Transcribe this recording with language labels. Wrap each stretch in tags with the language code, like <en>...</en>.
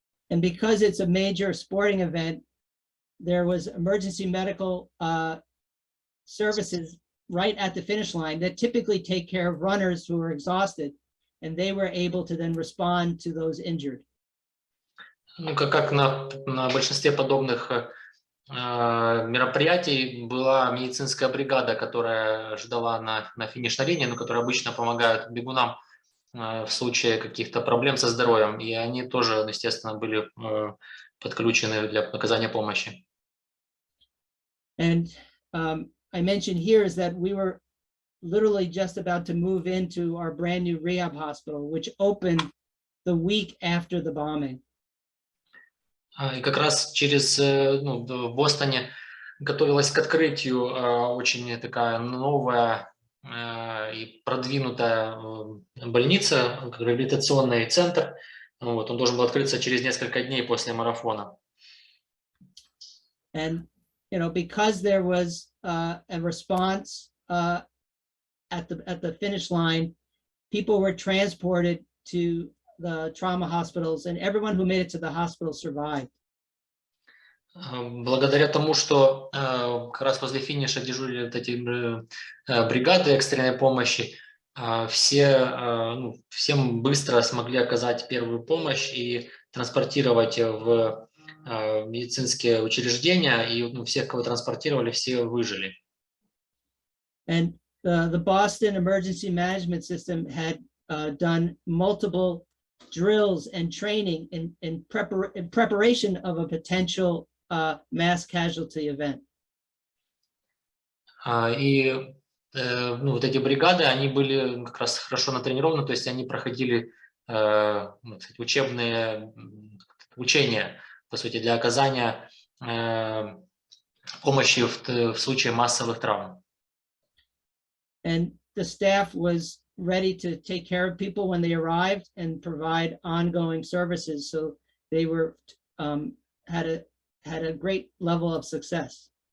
<en>And because it's a major sporting event, there was emergency medical services right at the finish line that typically take care of runners who are exhausted, and they were able to then respond to those injured.</en> <ru>Ну, как на большинстве подобных мероприятий была медицинская бригада, которая ждала на финишной линии, но которая обычно помогают бегунам в случае каких-то проблем со здоровьем, и они тоже, естественно, были подключены для оказания помощи.</ru> <en>And I mentioned here is that we were literally just about to move into our brand new rehab hospital, which opened the week after the bombing.</en> <ru>И как раз ну, в Бостоне готовилась к открытию очень такая новая и продвинутая больница, реабилитационный центр. Вот, он должен был открыться через несколько дней после марафона.</ru> <en>And you know, because there was a response at the finish line, people were transported to the trauma hospitals, and everyone who made it to the hospital survived.</en> <ru>Благодаря тому, что как раз возле финиша дежурили вот эти бригады экстренной помощи, всем быстро смогли оказать первую помощь и транспортировать в медицинские учреждения, и всех, кого транспортировали, все выжили.</ru> <en>And the Boston Emergency Management System had done multiple drills and training in preparation of a potential mass casualty event.</en> <ru>И ну, вот эти бригады, они были как раз хорошо натренированы, то есть они проходили учебные учения, по сути, для оказания помощи в случае массовых травм.</ru> <en>And the staff was ready to take care of people when they arrived and provide ongoing services. So they were had a great level of success.</en>